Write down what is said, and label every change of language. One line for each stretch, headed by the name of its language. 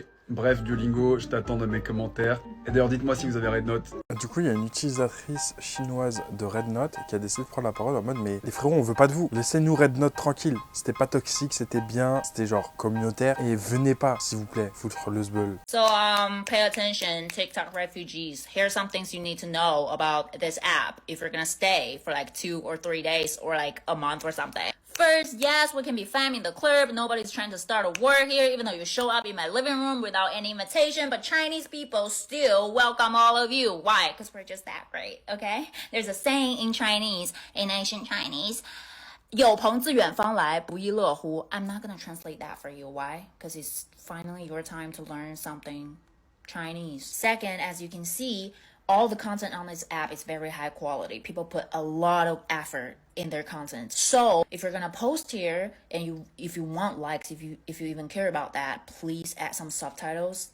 French: Bref, Duolingo, je t'attends dans mes commentaires. Et d'ailleurs, dites-moi si vous avez Rednote. Du coup, il y a une utilisatrice chinoise de Rednote qui a décidé de prendre la parole en mode mais les frérots, on veut pas de vous. Laissez-nous Rednote tranquille. C'était pas toxique, c'était bien, c'était genre communautaire. Et venez pas, s'il vous plaît, foutre le sbeul.
English: So, pay attention, TikTok refugees. Here's some things you need to know about this app if you're gonna stay for like 2 or 3 days or like a month or something. First, yes, we can be fam in the club. Nobody's trying to start a war here, even though you show up in my living room without any invitation. But Chinese people still welcome all of you. Why? Because we're just that great, okay? There's a saying in Chinese, in ancient Chinese,
Chinese: 有朋自远方来，不亦乐乎.
English: I'm not gonna translate that for you. Why? Because it's finally your time to learn something Chinese. Second, as you can see, all the content on this app is very high quality. People put a lot of effort in their content. So if you're gonna post here and if you want likes, if you even care about that, please add some subtitles.